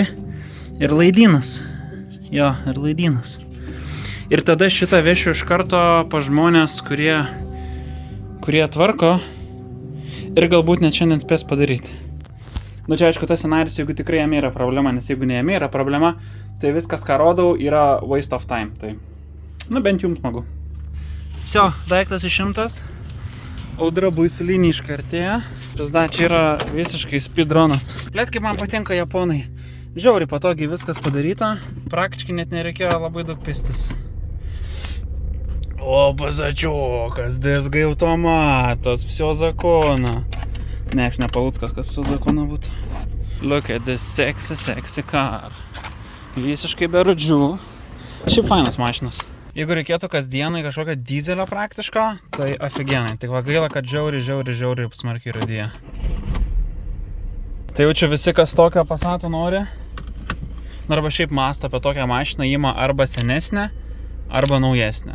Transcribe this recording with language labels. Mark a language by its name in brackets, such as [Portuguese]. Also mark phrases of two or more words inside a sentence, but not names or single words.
[Lithuanian] Ir laidynas. Jo, ir laidynas. Ir tada šitą vešiu iš karto pa žmonės, kurie tvarko. Ir galbūt net šiandien spės padaryti. Nu čia aišku tas scenarijus, jeigu tikrai jame yra problema, nes jeigu ne jame yra problema, tai viskas, ką rodau, yra [English] waste of time. [Lithuanian] Tai, nu bent jums smagu. Всё, daiktas išimtas. Audra buiselinį iškartėja. Pizda, čia yra visiškai speedrunas. Blet, kaip man patinka japonai. Žiauriai patogiai viskas padaryta. Praktiškai net nereikėjo labai daug pistis. O, pazačiukas, DSG automatas, [Russian] всё законно. [Lithuanian] Ne, aš ne Paluckas, kas su zakonu būtų. [English] Look at this sexy car. [Lithuanian] Visiškai be rudžių. Šiaip fainas mašinas. Jeigu reikėtų kasdienai kažkokio dizelio praktiško, tai aфиgenai. Tik va gaila, kad žiauriai smarkiai rudėja. Tai jaučiu visi, kas tokio Passato nori. Arba šiaip mąsto apie tokią mašiną, ima arba senesnę, arba naujesnę.